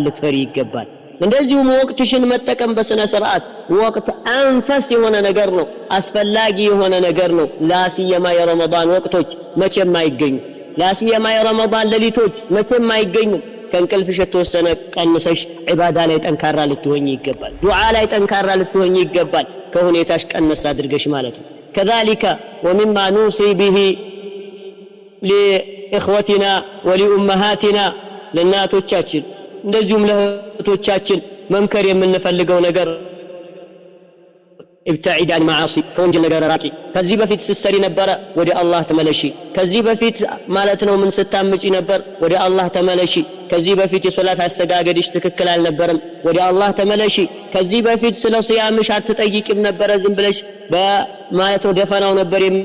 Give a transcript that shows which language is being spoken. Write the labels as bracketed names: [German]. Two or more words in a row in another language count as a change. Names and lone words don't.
[Amharic] ልትፈሪ ይገባል። እንደዚሁም ወቅትሽን መጠቀም በስነ ስርዓት ወቅት አንፈስ የሆነ ነገር ነው አስፈላጊ የሆነ ነገር ነው። ላሲየማ የረመዳን ወቅቶች መቼም አይገኙ ላሲየማ የረመዳን ሌሊቶች መቼም አይገኙ። ከእንቅልፍሽ የተወሰነ ቀንሰሽ ዒባዳ ላይ ጠንካራ ልትሆኚ ይገባል። ዱዓ ላይ ጠንካራ ልትሆኚ ይገባል። ከሁኔታሽ ቀነስ አድርገሽ ማለት ነው። [Arabic] كذلك ومما نوصي به لإخوتنا ولأمهاتنا [Amharic] للناتوቻችን እንደዚሁም ለእህቶቻችን መምከር የምንፈልገው ነገር [Arabic] ابتعد عن معاصي [Amharic] ከወንጀል ነገር ራቂ። ከዚህ በፊት ስትሰሪ ነበር ወደ አላህ ተመለሺ። ከዚህ በፊት ማለት ነው ምን ስታምጪ ነበር ወደ አላህ ተመለሺ። ከዚህ በፊት የሶላት አሰጋገድሽ ትክክል አልነበረም ወደ አላህ ተመለሺ። ከዚህ በፊት ስለ ሶያምሽ አትጠይቂም ነበር ዝም ብለሽ በማለት ነው ደፈናው ነበር